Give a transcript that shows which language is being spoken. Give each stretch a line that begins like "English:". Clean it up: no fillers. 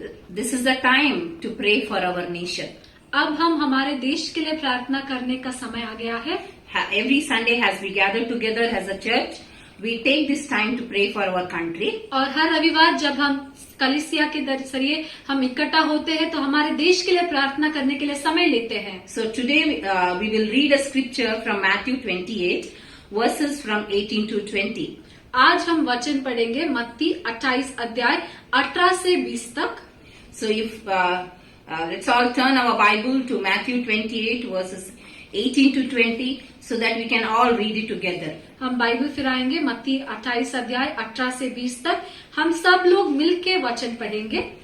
English: This is the time to pray for our nation.
Hindi: अब हम हमारे देश के लिए प्रार्थना करने का समय आ गया है.
English: Every Sunday as we gather together as a church, we take this time to pray for our country.
Hindi: और हर रविवार जब हम कलीसिया के जरिए हम इकट्ठा होते हैं तो हमारे देश के लिए प्रार्थना करने के लिए समय लेते हैं.
English: So today we will read a scripture from Matthew 28 verses from 18 to 20.
Hindi: आज हम वचन पढ़ेंगे मत्ती 28 अध्याय 18 से 20 तक.
English: So if let's all turn our Bible to Matthew 28 verses 18 to 20 so that we can all read it together.
Hindi: हम Bible फिराएंगे मत्ती 28 अध्याय 18 से 20 तक. हम सब लोग मिलके वचन पढ़ेंगे.